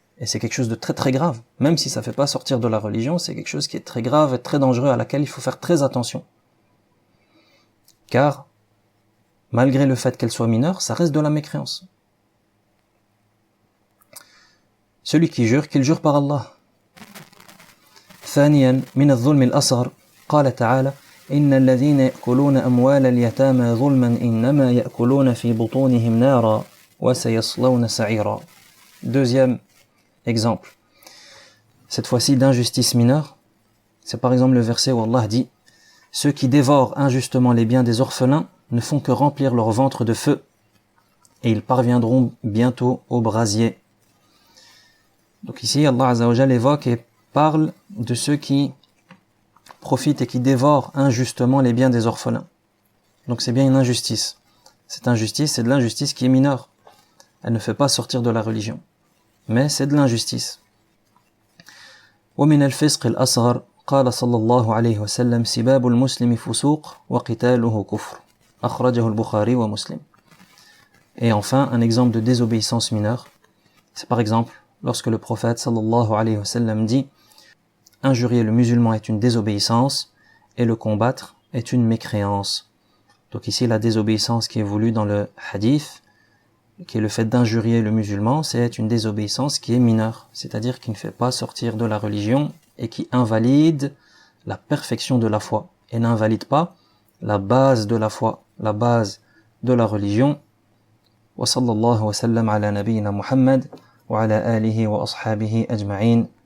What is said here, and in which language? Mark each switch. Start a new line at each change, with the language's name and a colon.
French: Et c'est quelque chose de très très grave. Même si ça ne fait pas sortir de la religion, c'est quelque chose qui est très grave et très dangereux à laquelle il faut faire très attention. Car, malgré le fait qu'elle soit mineure, ça reste de la mécréance. Celui qui jure, qu'il jure par Allah.
Arabic: ثانيا من الظلم الأصغر قال تعالى إن الذين يأكلون أموال اليتامى ظلما إنما يأكلون في بطونهم نارا وسيصلون سعيرا.
French: Deuxième exemple, cette fois-ci d'injustice mineure, c'est par exemple le verset où Allah dit « Ceux qui dévorent injustement les biens des orphelins ne font que remplir leur ventre de feu, et ils parviendront bientôt au brasier. » Donc ici, Allah Azza wa Jal évoque et parle de ceux qui profitent et qui dévorent injustement les biens des orphelins. Donc c'est bien une injustice. Cette injustice, c'est de l'injustice qui est mineure. Elle ne fait pas sortir de la religion. Mais c'est de l'injustice.
Arabic: ومن الفسق الأصغر قال صلى الله عليه وسلم سباب المسلم فسوق وقتاله كفر أخرجه البخاري ومسلم.
French: Et enfin, un exemple de désobéissance mineure, c'est par exemple lorsque le prophète sallallahu alayhi wa sallam dit « Injurier le musulman est une désobéissance et le combattre est une mécréance ». Donc ici, la désobéissance qui est voulue dans le hadith, qui est le fait d'injurier le musulman, c'est une désobéissance qui est mineure, c'est-à-dire qui ne fait pas sortir de la religion et qui invalide la perfection de la foi et n'invalide pas la base de la foi, la base de la religion,
Arabic: وصلى الله وسلم على نبينا محمد وعلى آله وأصحابه أجمعين.